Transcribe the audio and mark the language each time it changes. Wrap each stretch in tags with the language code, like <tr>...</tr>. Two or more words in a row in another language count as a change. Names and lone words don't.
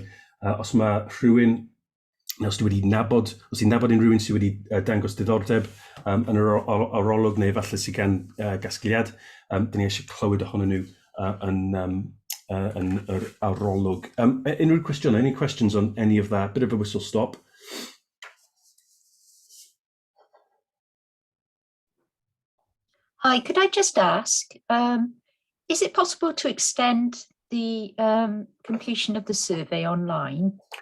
<cy>Os mae rhywun, os ti'n nabod unrhyw sydd wedi dangos diddordeb yn yr arolwg neu falle sydd gan gasgliad, dyn ni eisiau clywed ohonyn nhw yn yr arolwg. Unrhyw cwestiwn,</cy> <en>any questions on any of that? Bit of a whistle stop. Hi, could I just ask, is it possible to extend the completion of the survey online?</en>